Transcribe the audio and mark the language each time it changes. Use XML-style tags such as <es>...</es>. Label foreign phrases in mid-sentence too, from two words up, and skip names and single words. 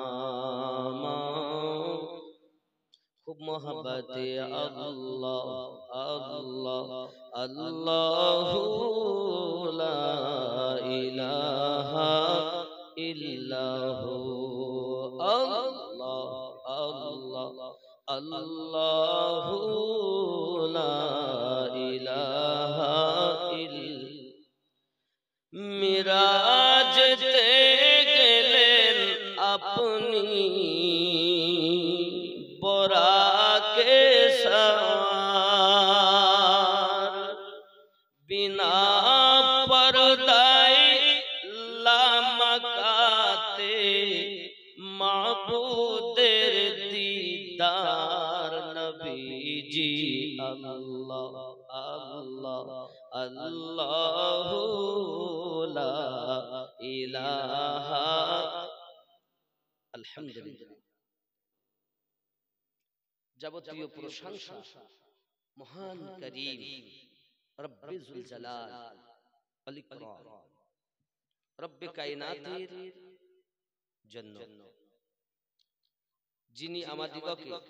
<ur>خوب محبت</ur> <ar>الله الله الله لا إله إلا هو الله الله الله لا إله إلا الله.</ar> <bn>মিরাজ তে গেলেন আপনি বোরাকে সওয়ার, বিনা পর্দায় লামকানে মাবুদের দীদার নবী জী।</bn> <ar>الله الله الله لا إله. अल्हम्दुलिल्लाह।</ar> <bn>যাবতীয় প্রশংসা মহান করিম</bn> <ar>ربِّ ذي الجلال والإكرام</ar> <bn>রব্বে কায়নাতের জন্য, যিনি আমাদিগকে</bn>